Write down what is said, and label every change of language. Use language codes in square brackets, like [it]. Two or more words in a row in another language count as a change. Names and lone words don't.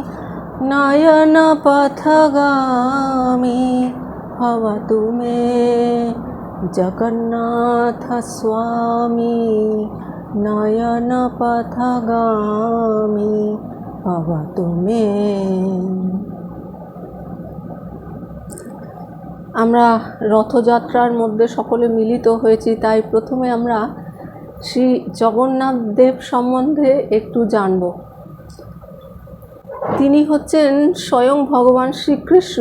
[sa] नयनपथगामी भवतु मे जगन्नाथ स्वामी नयनपथगामी भवतु मे। [bn] আমরা রথযাত্রার মধ্যে সকলে মিলিত হয়েছি, তাই প্রথমে আমরা শ্রী জগন্নাথ দেব সম্বন্ধে একটু জানব। তিনি হচ্ছেন স্বয়ং ভগবান শ্রীকৃষ্ণ।